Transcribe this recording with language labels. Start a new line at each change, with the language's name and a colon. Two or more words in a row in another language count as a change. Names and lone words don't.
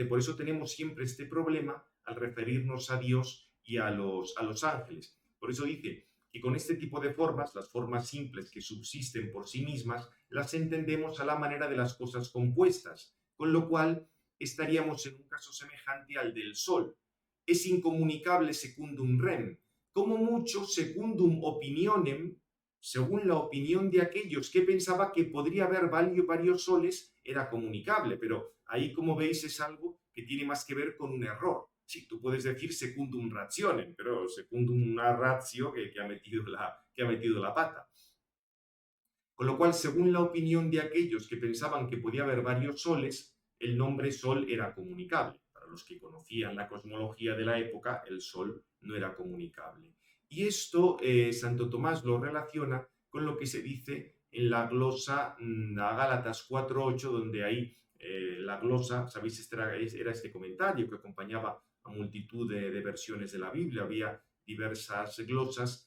Spanish: Por eso tenemos siempre este problema al referirnos a Dios y a los ángeles. Por eso dice que con este tipo de formas, las formas simples que subsisten por sí mismas, las entendemos a la manera de las cosas compuestas, con lo cual estaríamos en un caso semejante al del Sol. Es incomunicable
Latin: secundum rem,
Spanish: como mucho
Latin: secundum opinionem,
Spanish: según la opinión de aquellos que pensaba que podría haber varios soles, era comunicable, pero ahí, como veis, es algo que tiene más que ver con un error. Sí, tú puedes decir
Latin: secundum rationem,
Spanish: pero secundum una ratio que ha metido la pata. Con lo cual, según la opinión de aquellos que pensaban que podía haber varios soles, el nombre Sol era comunicable. Para los que conocían la cosmología de la época, el Sol no era comunicable. Y esto Santo Tomás lo relaciona con lo que se dice en la glosa a Gálatas 4.8, donde ahí la glosa, sabéis, era este comentario que acompañaba a multitud de versiones de la Biblia, había diversas glosas.